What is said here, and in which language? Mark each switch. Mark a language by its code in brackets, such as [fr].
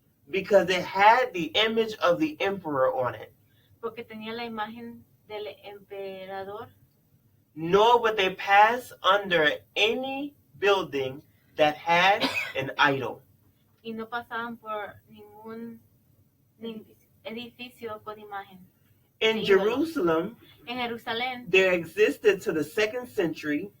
[en] because it had the image of the emperor on it. [es] porque tenía la imagen del emperador, [en] Nor would they pass under any building that had an idol. [es] y no pasaban por ningún edificio con imagen. [en] In [es] Sí, [en] Jerusalem, [es] En Jerusalén [en] there existed to the 2nd century